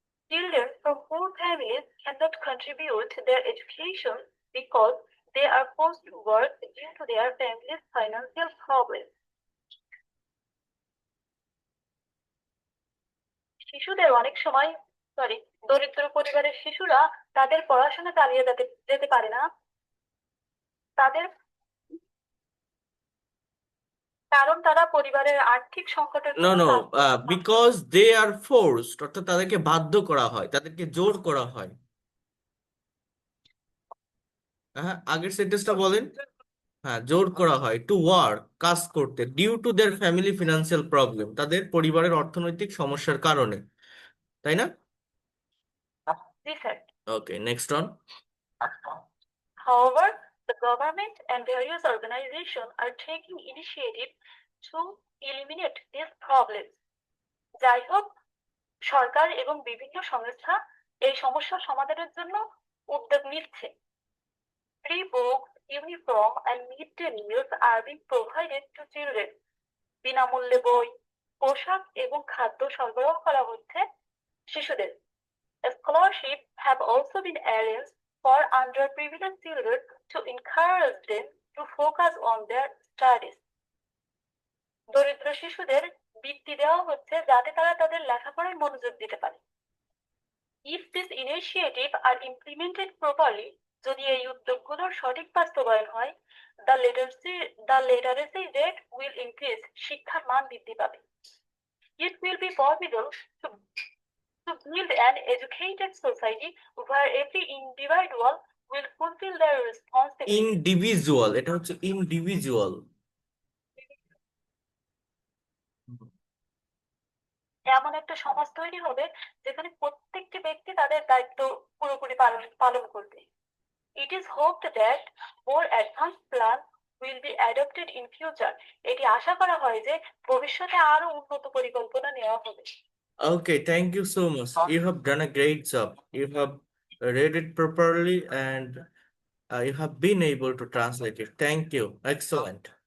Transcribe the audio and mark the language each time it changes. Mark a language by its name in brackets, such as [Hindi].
[English] Children from poor families cannot contribute their education because they are forced to work due to their family's financial problems. [Bangla] শিশুদের অনেক সময় দরিদ্র পরিবারের শিশুরা তাদের পড়াশোনা চালিয়ে যেতে পারে না, তাদের কারণ তারা পরিবারের আর্থিক সংকটের [English] No, [Bangla] জন্য [English] no, because they are forced, [Bangla] অর্থাৎ তাদেরকে বাধ্য করা হয়, তাদেরকে জোর করা হয়। হ্যাঁ, আগের সেন্টেন্সটা বলেন। হ্যাঁ, জোর করা হয় [English] to work, [Bangla] কাজ করতে, [English] due to their family financial problem, [Bangla] তাদের পরিবারের অর্থনৈতিক সমস্যার কারণে, তাই না? [English] Okay, next on. However, the government and various organizations are taking initiative to eliminate these problems. [Bangla] যাই হোক, সরকার এবং বিভিন্ন সংস্থা এই সমস্যা সমাধানের জন্য উদ্যোগ নিচ্ছে। [English] Free books, uniform and mid-day meals are being provided to children. [Bangla] বিনামূল্যে বই, পোশাক এবং খাদ্য সরবরাহ করা হচ্ছে শিশুদের। [English] Scholarships have also been arranged for underprivileged children to encourage them to focus on their studies. [Bangla] দরিদ্র শিশুদের বৃত্তি দেওয়া হচ্ছে যাতে তারা তাদের লেখাপড়ায় মনোযোগ দিতে পারে। [English] If these initiatives are implemented properly, [Bangla] যদি এই উদ্যোগগুলোর সঠিক বাস্তবায়ন হয়, [English] the literacy rate will increase, [Bangla] শিক্ষার মান বৃদ্ধি পাবে। [English] It will be possible to build an educated society where every individual will fulfill their responsibility. [Bangla] Individual, এটা হচ্ছে ইনডিভিজুয়াল। এমন একটা সমাজ তৈরি হবে যেখানে প্রত্যেকটি ব্যক্তি তাদের দায়িত্ব পুরোপুরি পালন করবে। [English] It is hoped that more advanced plans will be adopted in future. [Bangla] এটি আশা করা হয় যে ভবিষ্যতে আরো উন্নত পরিকল্পনা নেওয়া হবে। [English] Okay, thank you so much. You have done a great job. You have read it properly and you have been able to translate it. Thank you. Excellent.